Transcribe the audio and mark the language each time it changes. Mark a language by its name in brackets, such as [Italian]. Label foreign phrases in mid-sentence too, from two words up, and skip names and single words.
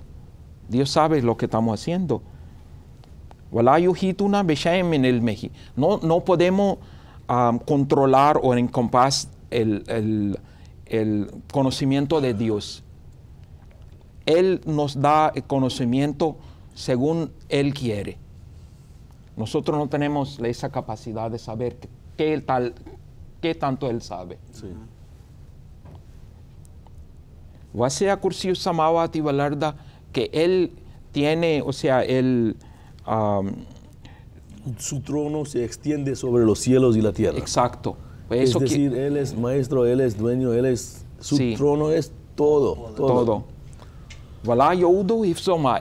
[Spanish] Dios sabe lo que estamos haciendo. No podemos controlar o encompassar el conocimiento de Dios. Él nos da el conocimiento según Él quiere. Nosotros no tenemos esa capacidad de saber qué tanto Él sabe. Sí. [Arabic] وسع كرسيه السماوات والأرض, [Spanish] que Él tiene, o sea, su trono se extiende sobre los cielos y la tierra. Exacto. Es decir, Él es maestro, Él es dueño, su trono es Todo. Voilà, Yehudu y Soma.